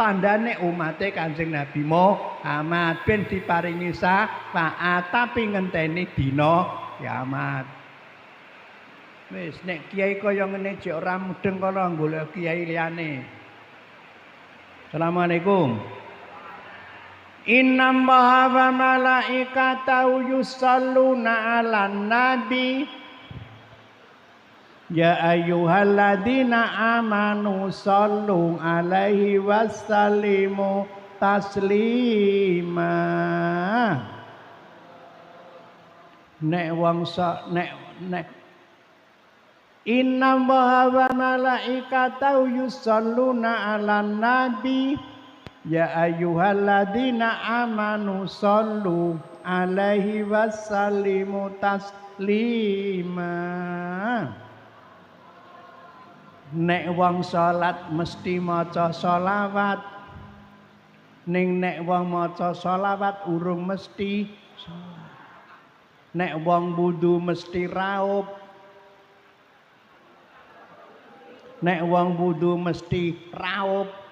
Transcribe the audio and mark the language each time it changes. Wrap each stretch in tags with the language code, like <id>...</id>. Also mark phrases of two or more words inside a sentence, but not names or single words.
<jv>Tandane umate Kanjeng Nabi Muhammad ben diparingi syafaat tapi ngenteni dina kiamat. Wis nek kiai kaya ngene jek ora mudeng kana golek kiai liyane.</jv> <ar>Assalamualaikum. إن الله وملائكته يصلون على النبي يا أيها الذين آمنوا صلوا عليه وسلموا تسليما.</ar> <jv>Nek wong nek</jv> <ar>إن الله وملائكته يصلون على النبي يا أيها الذين آمنوا صلوا عليه وسلموا تسليما.</ar> <jv>Nek wong salat mesti maca sholawat. Ning nek wong maca sholawat urung mesti salat. Nek wong wudu mesti raup. Nek wong wudu mesti raup.</jv>